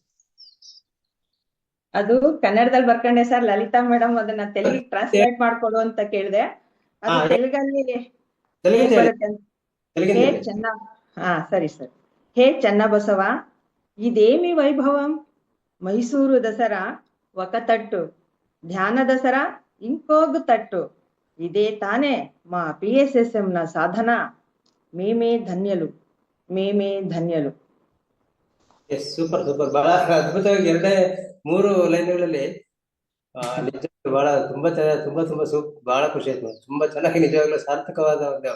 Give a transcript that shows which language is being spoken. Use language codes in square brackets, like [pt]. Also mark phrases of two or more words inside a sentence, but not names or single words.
[kn] ಅದು ಕನ್ನಡದಲ್ಲಿ ಬರ್ಕೊಂಡೆ ಸರ್. ಲಲಿತಾ ಮೇಡಮ್ ಅದನ್ನ ತೆಲುಗಿಗೆ ಟ್ರಾನ್ಸ್ಲೇಟ್ ಮಾಡ್ಕೊಡು ಅಂತ ಕೇಳಿದೆ. ಅದು ತೆಲುಗಲ್ಲಿ ಹೇ ಚೆನ್ನ ಸರಿ ಸರ್. [te] ಹೇ ಚನ್ನಬಸವ, ಇದೇಮಿ వైభవం, ಮೈಸೂರು ದಸರಾ ఒక తట్టు, ಧ್ಯಾನ ದಸರಾ ఇంకొక తట్టు, ఇదే తానే మా PSSM ನ ಸಾಧನ, మేమే ధన్యులు, మేమే ధన్యులు. [kn] ಸೂಪರ್ ಸೂಪರ್, ಬಹಳ ಅದ್ಭುತವಾಗಿ 2-3 ಲೈನ್ಗಳಲ್ಲಿ ನಿಜ ಬಹಳ ತುಂಬಾ ಚೆನ್ನಾಗಿ, ತುಂಬಾ ಬಹಳ ಖುಷಿ ಆಯ್ತು. ತುಂಬಾ ಚೆನ್ನಾಗಿ ನಿಜವಾಗ್ಲೂ ಸಾರ್ಥಕವಾದ ಒಂದು.